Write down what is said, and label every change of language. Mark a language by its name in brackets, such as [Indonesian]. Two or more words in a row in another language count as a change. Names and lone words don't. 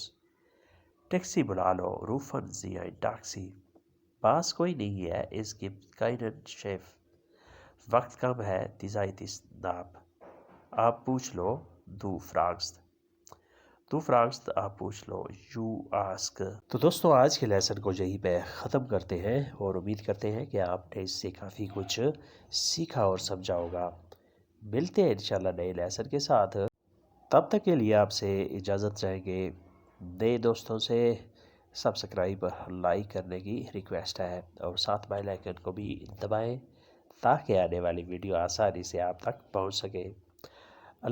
[Urdu] ٹیکسی بلا لو [German] rufen Sie ein Taxi. [Urdu] باس کوئی نہیں ہے [German] es gibt keinen Chef. [Urdu] وقت کم ہے [German] die Zeit ist knapp. [Urdu] آپ پوچھ لو [German] du fragst. du fragst [Urdu] آپ پوچھ لو [English] you ask. [Urdu] تو دوستو آج کے لیسن کو یہیں پہ ختم کرتے ہیں اور امید کرتے ہیں کہ آپ نے اس سے کافی کچھ سیکھا اور سمجھا ہوگا. ملتے ہیں انشاءاللہ نئے لیسن کے ساتھ. تب تک کے لیے آپ سے اجازت چاہیں گے. نئے دوستوں سے سبسکرائب لائک کرنے کی ریکویسٹ ہے اور ساتھ بیل آئیکن کو بھی دبائیں تاکہ آنے والی ویڈیو آسانی سے آپ تک پہنچ سکے.